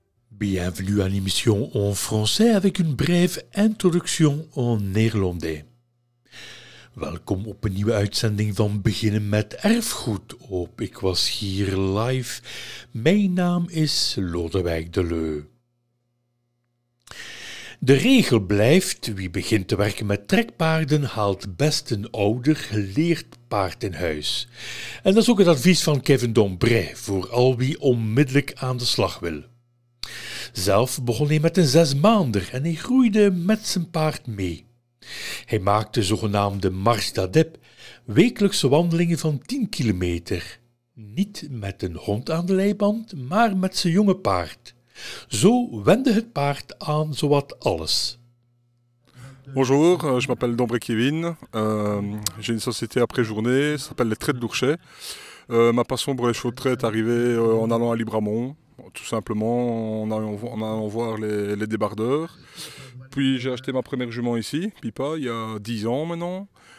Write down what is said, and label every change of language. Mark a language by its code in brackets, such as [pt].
[fr] Bienvenue à l'émission en français avec een brève introduction en néerlandais. [nl] Welkom op een nieuwe uitzending van Beginnen met Erfgoed op Ik Was Hier Live. Mijn naam is Lodewijk Deleu. De regel blijft, wie begint te werken met trekpaarden haalt best een ouder, geleerd paard in huis. En dat is ook het advies van Kevin Dombray voor al wie onmiddellijk aan de slag wil. Zelf begon hij met een 6-maander en hij groeide met zijn paard mee. Hij maakte zogenaamde Marche d'Adepte, wekelijkse wandelingen van 10 kilometer. Niet met een hond aan de leiband, maar met zijn jonge paard. Zo wende het paard aan zowat alles. [fr] Bonjour, je m'appelle Dombray Kevin, j'ai une société après journée, ça s'appelle les Traits de Lourchet. Ma passion pour les chevaux de trait est arrivée en allant à Libramont, tout simplement en allant voir les débardeurs. Puis j'ai acheté ma première jument ici, Pipa, il y a 10 ans maintenant.